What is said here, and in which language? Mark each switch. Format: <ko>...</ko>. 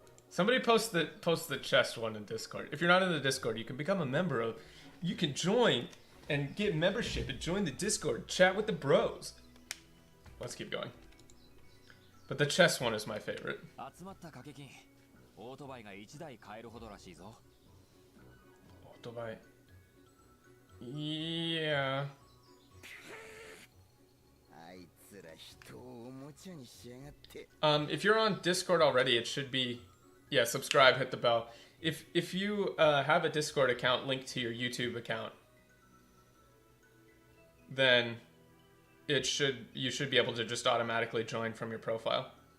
<en>Somebody post the chess one in Discord. If you're not in the Discord, you can become a member of. You can join and get membership and join the Discord. Chat with the bros. Let's keep going. But the chess one is my favorite.</en> <ja>集まった掛け金、オートバイが1台買えるほどらしいぞ。オートバイ。Yeah. あいつら人をおもちゃにしやがって。</ja> <en>If you're on Discord already, it should be, yeah, subscribe, hit the bell. If you have a Discord account linked to your YouTube account, then you should be able to just automatically join from your profile.</en>